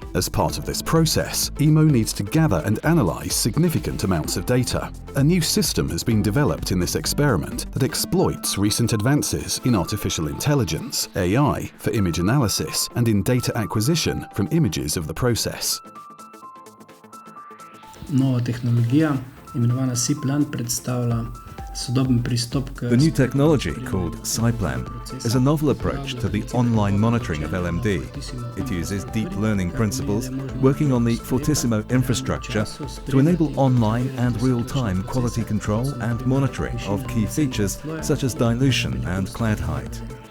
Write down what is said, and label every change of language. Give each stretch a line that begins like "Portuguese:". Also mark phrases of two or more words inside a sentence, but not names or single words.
English: As part of this process, Emo needs to gather and analyze significant amounts of data. A new system has been developed in this experiment that exploits recent advances in artificial intelligence, AI, for image analysis and in data acquisition from images of the process.
Slovenian: Nova tehnologija, imenovana SIPLAN, predstavlja sodoben pristop k...
English: The new technology, called SIPLAN, is a novel approach to the online monitoring of LMD. It uses deep learning principles working on the Fortissimo infrastructure to enable online and real-time quality control and monitoring of key features such as dilution and clad height.